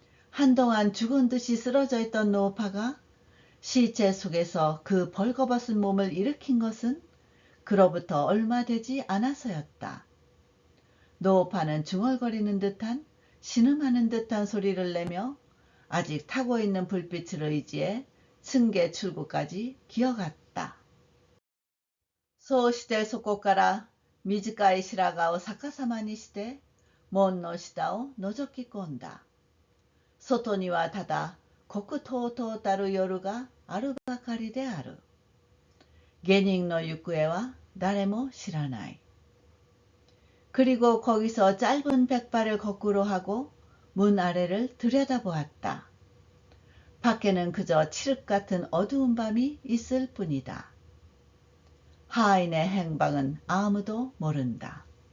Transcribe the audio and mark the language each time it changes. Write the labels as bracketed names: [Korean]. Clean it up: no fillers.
[Korean] 한동안 죽은 듯이 쓰러져 있던 노파가 시체 속에서 그 벌거벗은 몸을 일으킨 것은 그로부터 얼마 되지 않아서였다. 노파는 중얼거리는 듯한 신음하는 듯한 소리를 내며 아직 타고 있는 불빛을 의지해 층계 출구까지 기어갔다. [Japanese] そうしてそこから短い白髪を逆さまにして門の下を覗き込んだ。外にはただ黒々とたる夜があるばかりである。下人の行方は誰も知らない。 [Korean] 그리고 거기서 짧은 백발을 거꾸로 하고 문 아래를 들여다보았다. 밖에는 그저 칠흑 같은 어두운 밤이 있을 뿐이다. 하인의 행방은 아무도 모른다.